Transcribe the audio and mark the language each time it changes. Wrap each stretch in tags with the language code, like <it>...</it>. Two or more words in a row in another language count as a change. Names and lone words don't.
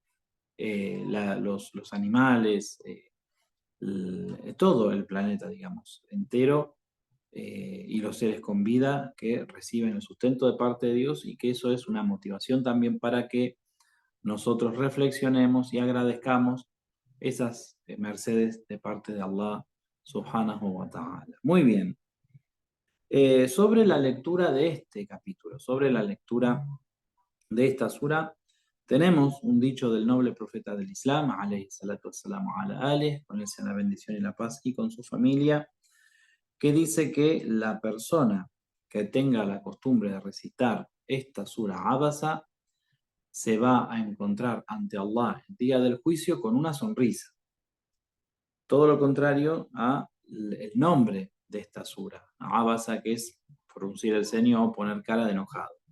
<es>los animales, todo el planeta, digamos, entero, y los seres con vida que reciben el sustento de parte de Dios, y que eso es una motivación también para que nosotros reflexionemos y agradezcamos esas mercedes de parte de Allah</es> <ar>سبحانه وتعالى.</ar> <es>Muy bien. Sobre la lectura de este capítulo, sobre la lectura de esta sura, tenemos un dicho del noble profeta del Islam,</es> <ar>عليه الصلاة والسلام على آله,</ar> <es>con él sea la bendición y la paz, y con su familia, que dice que la persona que tenga la costumbre de recitar esta sura Abasa se va a encontrar ante Allah el día del juicio con una sonrisa. Todo lo contrario a el nombre de esta sura, Abasa, que es fruncir el ceño o poner cara de enojado.</es>